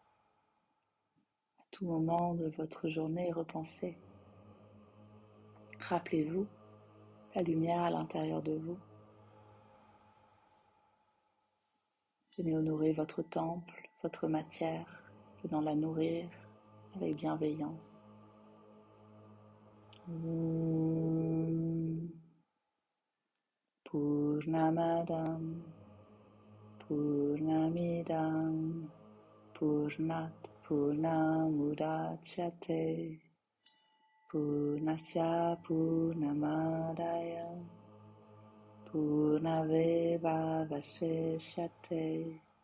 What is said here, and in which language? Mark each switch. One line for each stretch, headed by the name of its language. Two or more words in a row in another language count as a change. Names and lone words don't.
French: À tout moment de votre journée, repensez. Rappelez-vous la lumière à l'intérieur de vous. Venez honorer votre temple, votre matière, venant la nourrir avec bienveillance.
Sanskrit: पूर्णमदं पूर्णमिदं पूर्णात् पूर्णमुदच्यते पूर्णस्य पूर्णमादाय पूर्णमेव वशिष्यते.